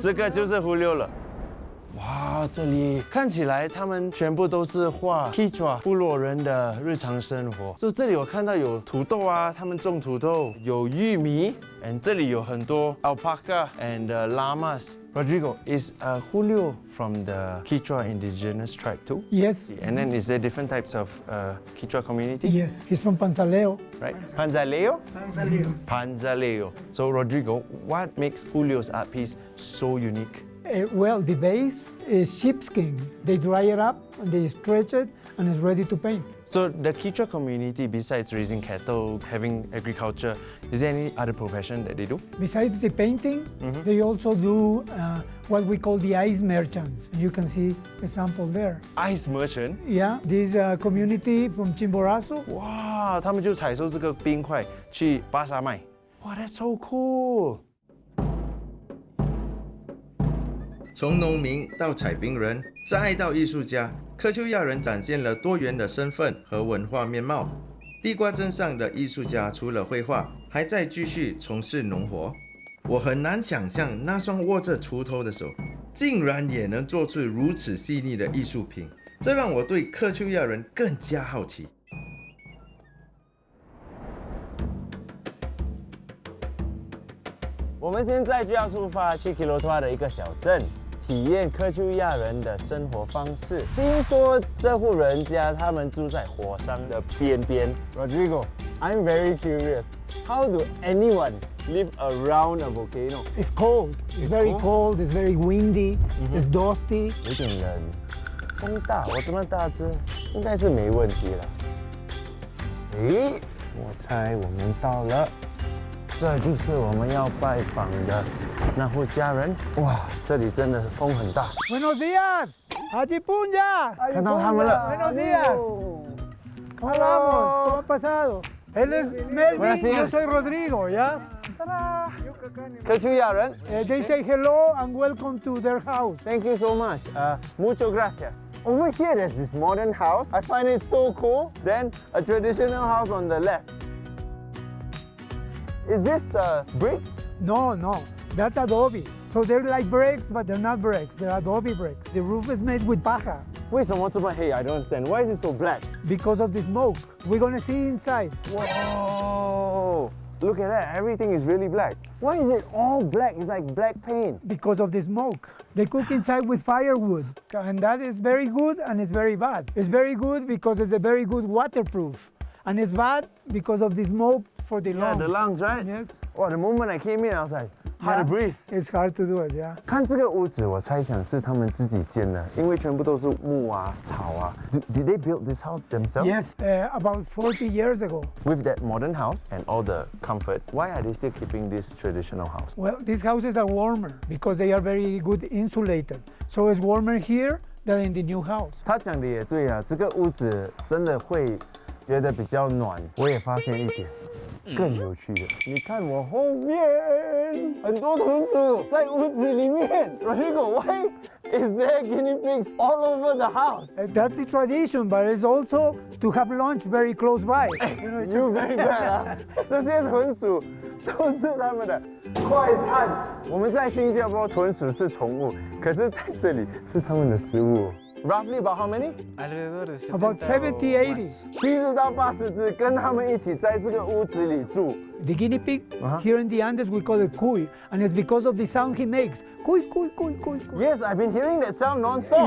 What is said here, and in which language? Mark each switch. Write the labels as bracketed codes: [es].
[zh] 这个就是 Julio 了。哇，这里看起来他们全部都是画 Quichua 部落人的日常生活。就这里我看到有土豆啊，他们种土豆，有玉米，这里有很多 [en] alpaca and llamas。 Rodrigo, is Julio from the Quichua indigenous tribe too? Yes. And then is there different types of Quichua community? Yes. He's from Panzaleo. Right? Panzaleo? Panzaleo. Panzaleo. So Rodrigo, what makes Julio's art piece so unique? Well, the base is sheepskin. They dry it up and they stretch it and it's ready to paint. So the Quichua community, besides raising cattle, having agriculture, is there any other profession that they do? Besides the painting, they also do what we call the ice merchants. You can see a sample there. Ice merchant? Yeah, this community from Chimborazo. [zh] 哇，他们就采收这个冰块去巴沙卖。 [en] 哇 ，That's so cool！ [zh] 从农民到采冰人，再到艺术家，科丘亚人展现了多元的身份和文化面貌。地瓜镇上的艺术家除了绘画，还在继续从事农活。我很难想象那双握着锄头的手，竟然也能做出如此细腻的艺术品，这让我对科丘亚人更加好奇。我们现在就要出发去 Quilotoa 的一个小镇，体验科丘亚人的生活方式。听说这户人家他们住在火山的边边。 [en] Rodrigo, I'm very curious. How do anyone live around a volcano? It's cold. It's very cold. It's very windy. It's dusty. [zh] 有点冷，风大。我这么大只，应该是没问题了。诶，我猜我们到了。这就是我们要拜访的那户家人。哇，这里真的风很大。 [es] Buenos días, Achipunya. [zh] 看到他们了。 [es] Buenos días. ¿Cómo vamos? ¿Cómo ha pasado? Él es Melvin y yo soy Rodrigo, ¿ya? 科丘亚人 [en] They say hello and welcome to their house. Thank you so much. [es] Mucho gracias. [en] Over here, there's this modern house. I find it so cool. Then a traditional house on the left. Is this brick? No, that's adobe. So they're like bricks, but they're not bricks. They're adobe bricks. The roof is made with paja [zh] 为什么这么黑 [en] I don't understand. Why is it so black? because of the smoke. We're gonna see inside. Whoa! Look at that. Everything is really black. Why is it all black? It's like black paint. Because of the smoke. They cook inside with firewood. And that is very good and it's very bad. It's very good because it's a very good waterproof. And it's bad because of the smoke for the Yeah, lungs. the lungs, right? Yes. Wow, the moment I came in, I was like, hard to breathe. It's hard to do it, yeah. [zh] 看这个屋子，我猜想是他们自己建的，因为全部都是木啊、草啊。 [en] Did they build this house themselves? Yes, about 40 years ago. With that modern house and all the comfort, why are they still keeping this traditional house? Well, these houses are warmer because they are very good insulated. So it's warmer here than in the new house. [zh] 他讲的也对啊，这个屋子真的会觉得比较暖。我也发现一点。更有趣的，你看我后面很多豚鼠在屋子里面。 [en] Rodrigo, why is there guinea pigs all over the house? That's the tradition, but it's also to have lunch very close by. You very bad 啊！ [zh] 这些豚鼠都是他们的快餐。我们在新加坡豚鼠是宠物，可是在这里是他们的食物。 [en] Roughly about how many? About 70, 80. [zh] 70到80只，跟他们一起在这个屋子里住。 [en] The guinea pig, here in the Andes, we call it cuy, and it's because of the sound he makes. Cuy, cuy, cuy, cuy, cuy. Yes, I've been hearing that sound non-stop.